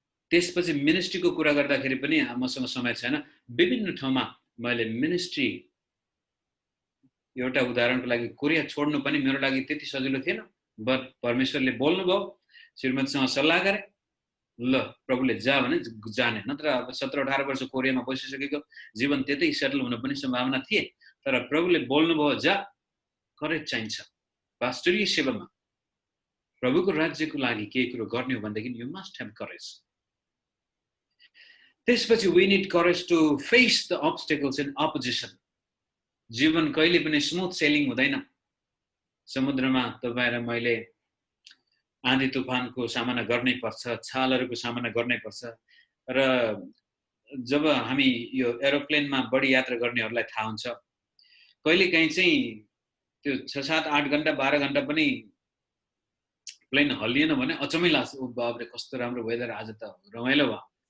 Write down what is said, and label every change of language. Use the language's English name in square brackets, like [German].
[Nepali] त्यसपछि मिनिस्ट्रीको कुरा गर्दाखेरि पनि मसँग समय छैन। विभिन्न ठाउँमा मैले मिनिस्ट्री, एउटा उदाहरणको लागि कोरिया छोड्नु पनि मेरो लागि त्यति सजिलो थिएन, बट परमेश्वरले बोल्नुभयो, श्रीमतीसँग सल्लाह गरे, ल प्रभुले जा भने जाने। नत्र अब 17-18 वर्ष कोरियामा बसिसकेको जीवन त्यतै सेटल हुन पनि सम्भावना थिए। तर प्रभुले बोल्नुभयो, जा, करेज चाहिन्छ पास्टरीय सेवामा। प्रभुको राज्यको लागि केही कुरो गर्ने हो भनेदेखि [English] You must have courage. त्यसपछि we need courage to face the obstacles in opposition. [Nepali] जीवन कहिले पनि स्मुथ सेलिङ हुँदैन। समुद्रमा तपाईँ र मैले आँधी तुफानको सामना गर्नै पर्छ, छालहरूको सामना गर्नै पर्छ। र जब हामी यो एरोप्लेनमा बढी यात्रा गर्नेहरूलाई थाहा हुन्छ, कहिलेकाहीँ चाहिँ त्यो 6-7-8 घण्टा 12 घण्टा पनि प्लेन हल्लिएन भने अचम्मै लाग्छ, ओ बाबरे कस्तो राम्रो वेदर, आज त रमाइलो भयो।